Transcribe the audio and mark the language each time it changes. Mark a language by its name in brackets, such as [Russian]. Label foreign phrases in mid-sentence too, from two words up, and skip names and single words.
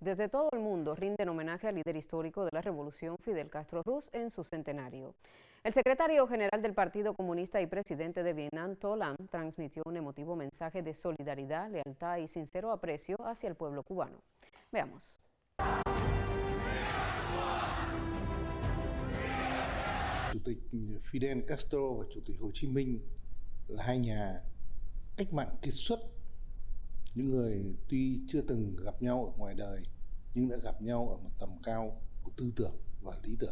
[Spanish] Desde todo el mundo rinden homenaje al líder histórico de la revolución Fidel Castro Ruz en su centenario. El secretario general del Partido Comunista y presidente de Vietnam, To Lam, transmitió un emotivo mensaje de solidaridad, lealtad y sincero aprecio hacia el pueblo cubano. Veamos. [Vietnamese] Chủ tịch Fidel Castro và Chủ tịch Hồ Chí Minh là hai nhà cách mạng kiệt xuất, những người tuy chưa từng gặp nhau ở ngoài đời nhưng đã gặp nhau ở một tầm cao của tư tưởng và lý tưởng.